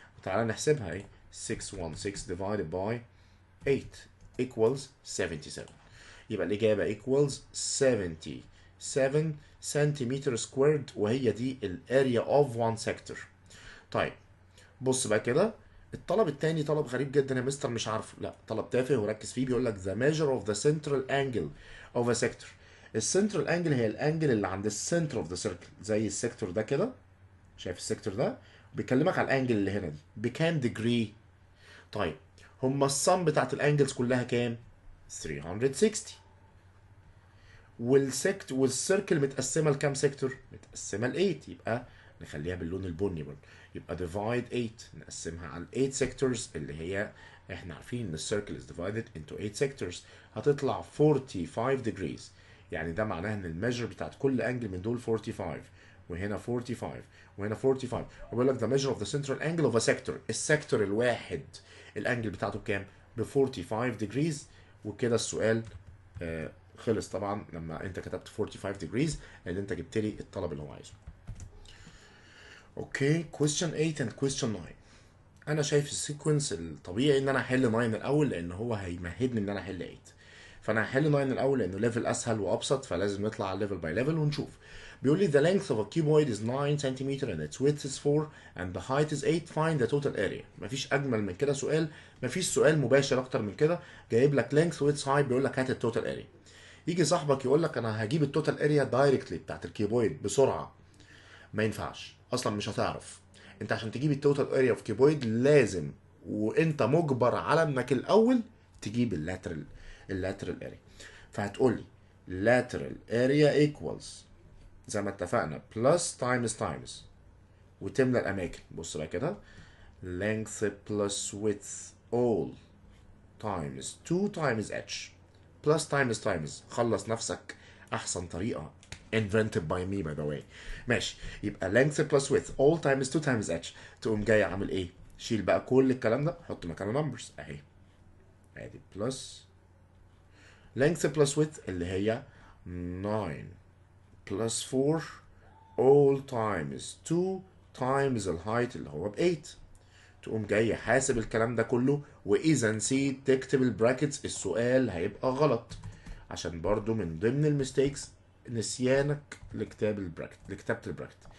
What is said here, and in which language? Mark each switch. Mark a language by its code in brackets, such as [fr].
[ar] وتعالى نحسبها اهي 616 [en] divided by 8 equals 77. [ar] يبقى الإجابة [en] equals 77 [ar] سنتيمتر سكويرد، وهي دي الاريا اوف وان سيكتور. طيب بص بقى كده الطلب التاني طلب غريب جدا يا مستر مش عارفه، لا طلب تافه وركز فيه. بيقول لك [en] the measure of the central angle of a sector. [ar] السنترال انجل هي الانجل اللي عند السنتر اوف ذا سيركل، زي السيكتور ده كده، شايف السيكتور ده؟ بيكلمك على الانجل اللي هنا دي بكام ديجري. طيب هما الصم بتاعت الانجلز كلها كام؟ 360. والسيركل متقسمه لكام سيكتور؟ متقسمه ل 8. يبقى نخليها باللون البني برضه، يبقى divide 8 نقسمها على 8 sectors اللي هي احنا عارفين ان السيركل [en] is divided into 8 sectors. [ar] هتطلع [en] 45 degrees. [ar] يعني ده معناه ان الميجر بتاعت كل انجل من دول 45، وهنا 45 وهنا 45. وبيقول لك [en] the measure of the central angle of a sector. [ar] السيكتور الواحد الانجل بتاعته بكام؟ ب [en] 45 degrees. [ar] وكده السؤال خلص طبعا لما انت كتبت [en] 45 degrees، [ar] لان انت جبت لي الطلب اللي هو عايزه. اوكي [en] question 8 and question 9. [ar] انا شايف السيكونس الطبيعي ان انا احل 9 الاول، لان هو هيمهدني ان انا احل 8. فانا هحل 9 الاول لانه ليفل اسهل وابسط، فلازم نطلع على ليفل باي ليفل ونشوف. بيقول لي [en] the length of a cuboid is 9 cm and its width is 4 and the height is 8 find the total area. [ar] مفيش اجمل من كده سؤال، مفيش سؤال مباشر اكتر من كده. جايب لك [en] length width height، [ar] بيقول لك هات التوتال اريا. يجي صاحبك يقول لك انا هجيب التوتال اريا دايركتلي بتاعت الكيوبويد بسرعه. ما ينفعش اصلا، مش هتعرف. انت عشان تجيب التوتال اريا في كيوبويد لازم، وانت مجبر على انك الاول تجيب اللاترال اريا. فهتقول لي [en] lateral area equals [ar] زي ما اتفقنا [en] plus times [ar] وتملى الاماكن. بص بقى كده [en] length plus width all times 2 times h plus times [ar] خلص نفسك. [en] احسن طريقه invented by me by the way. [ar] ماشي، يبقى [en] length plus width all times 2 times h. [ar] تقوم جاي عامل ايه؟ شيل بقى كل الكلام ده، حط مكانه numbers اهي. ادي [en] plus length plus width [ar] اللي هي [en] 9 plus 4 all times 2 times [ar] الهايت اللي هو ب 8. تقوم جاي حاسب الكلام ده كله، واذا نسيت تكتب البراكتس السؤال هيبقى غلط، عشان برضو من ضمن الميستيكس نسيانك لكتاب البراكت، لكتابة البراكت.